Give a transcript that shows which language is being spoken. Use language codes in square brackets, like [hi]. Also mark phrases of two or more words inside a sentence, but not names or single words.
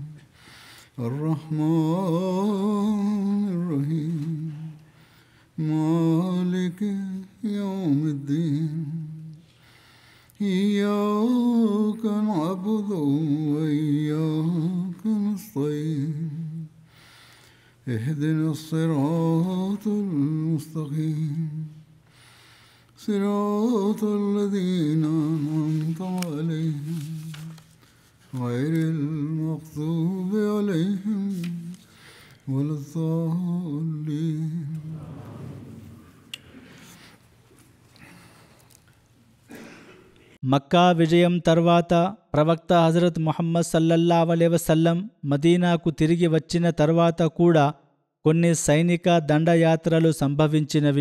[ar] الرحمن الرحيم مالك يوم الدين إياك نعبد وإياك نستعين اهدنا الصراط المستقيم صراط الذين أنعمت عليهم غير المغضوب عليهم ولا الضالين. [te] మక్కా విజయం తర్వాత ప్రవక్త హజరత్ ముహమ్మద్ సల్లల్లాహు అలైహి వసల్లం మదీనాకు తిరిగి వచ్చిన తర్వాత కూడా కొన్ని సైనిక దండయాత్రలు సంభవించినవి.